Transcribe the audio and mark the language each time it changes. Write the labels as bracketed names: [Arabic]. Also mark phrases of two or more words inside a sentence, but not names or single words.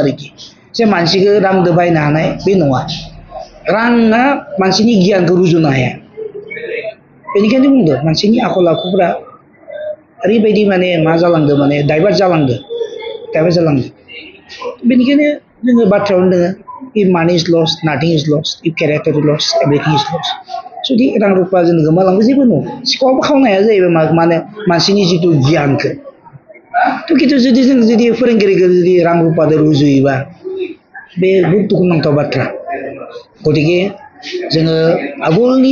[Bodo] जे मानसिखौ रांदो बायनो हानाय बे नङा। राङा मानसिनि गियानखौ रुजुनो हाया बेनिखायनो बुंदों मानसिनि आखल आखुफोरा ओरैबायदि माने मा जालांदो माने डाइभार्ट जालांदो बेनिखायनो जोङो बाथ्रायावनो दोङो [English] if money is lost nothing is lost if character is lost everything is lost [Bodo] जुदि रां रुपा जों गोमालांबो जेबो नङा सिखावबो खावनो हाया जाहैबाय माने मानसिनि जिथु गियानखौ थ' खिन्थु जुदि फोरोंगिरिखौ जुदि रां रुपाजों रुजुयोबा बे बहुद दुखुनांथाव बाथ्रा गतिके जोङो आगोलनि